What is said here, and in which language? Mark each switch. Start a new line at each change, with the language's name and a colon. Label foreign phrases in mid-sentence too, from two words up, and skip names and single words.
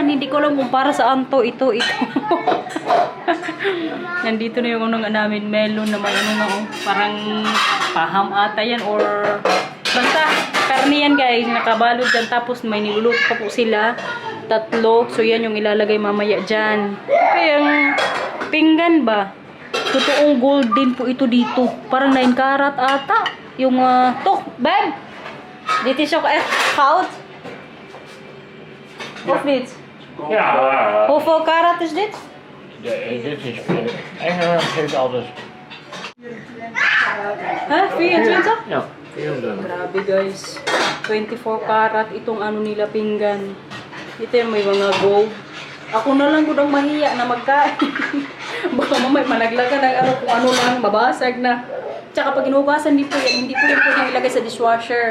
Filipino: Hindi ko alam kung para saan to, ito. Nandito na yung namin, melon naman, parang paham ata yan or basta karne yan guys, nakabalot dyan tapos may niluluto pa po sila. Tatlo. So, yan yung ilalagay mamaya dyan. Kaya yung pinggan ba? Totoong gold din po ito dito. Parang 9 karat ata. Yung, to, babe! Dito siya count.
Dutch: Of dit? Ja, Hoeveel karat is dit? dit is Engeland geeft altijd. Ha? 24? Ja, 24.
Filipino: Grabe guys. 24 karat itong ano nila pinggan. Ito yung may mga gold. Ako na lang gudang mahiya na magkain. Baka mamay managlagan ng ano kung ano lang, mabasag na. Tsaka pag inugasan din po yan, hindi po yan pwede ilagay sa dishwasher.